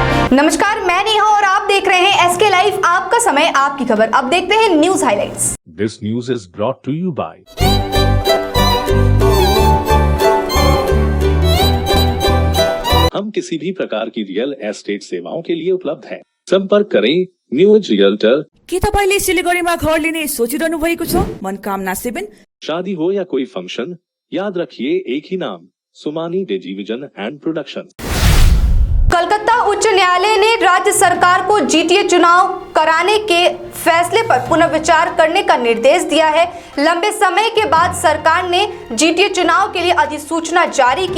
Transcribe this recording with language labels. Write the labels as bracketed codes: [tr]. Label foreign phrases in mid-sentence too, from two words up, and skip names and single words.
[hi] नमस्कार, मैं नेहा और आप देख रहे हैं एसके लाइव, आपका समय आपकी खबर। अब देखते हैं न्यूज हाइलाइट्स। [en] This news is brought to you by [hi] हम किसी भी प्रकार की रियल एस्टेट सेवाओं के लिए उपलब्ध हैं। संपर्क करें न्यूज रियल्टर। [ne] के तपाईले सिलिगुडीमा घर लिने सोचिरहनु भएको छ? मनकामना 7। [hi] शादी हो या कोई फंक्शन, याद रखिए एक ही नाम, सुमानी टेलीविजन एंड प्रोडक्शन। कलकत्ता उच्च न्यायालय ने राज्य सरकार को जीटीए चुनाव कराने के फैसले पर पुनर्विचार करने का निर्देश दिया है। लंबे समय के बाद सरकार ने जीटीए चुनाव के लिए अधिसूचना जारी की।